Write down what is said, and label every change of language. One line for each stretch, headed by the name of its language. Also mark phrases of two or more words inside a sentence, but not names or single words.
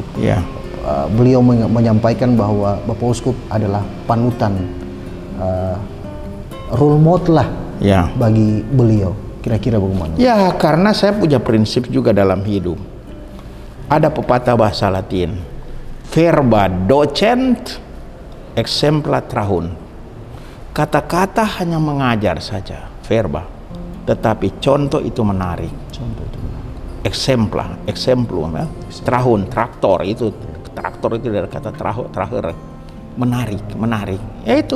Indonesian: Beliau menyampaikan bahwa Bapak Uskup adalah panutan,
English: role model
Indonesian: lah bagi beliau. Kira-kira bagaimana? Ya, karena saya punya prinsip juga dalam hidup. Ada pepatah bahasa Latin,
Latin: verba docent exempla trahunt.
Indonesian: Kata-kata hanya mengajar saja, verba. Tetapi contoh itu menarik. Exemplum, ya. Trahunt, traktor itu dari kata terakhir. Menarik. Ya itu.